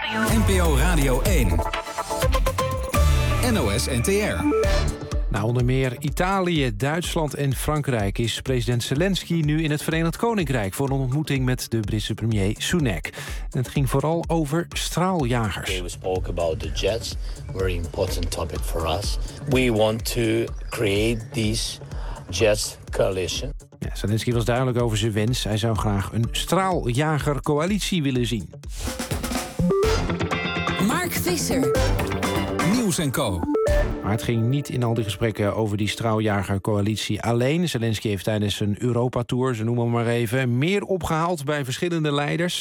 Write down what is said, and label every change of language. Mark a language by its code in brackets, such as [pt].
[nl] NPO Radio 1. NOS NTR. Nou, onder meer Italië, Duitsland en Frankrijk is president Zelensky nu in het Verenigd Koninkrijk voor een ontmoeting met de Britse premier Sunak. Het ging vooral over straaljagers. [en] We spoke about the jets, very important topic for us. We want to create this jet coalition. [nl] Ja, Zelensky was duidelijk over zijn wens. Hij zou graag een straaljagercoalitie willen zien. Mark Visser. Nieuws en Co. Maar het ging niet in al die gesprekken over die straaljagercoalitie alleen. Zelensky heeft tijdens een Europa-tour, ze noemen hem maar even, meer opgehaald bij verschillende leiders.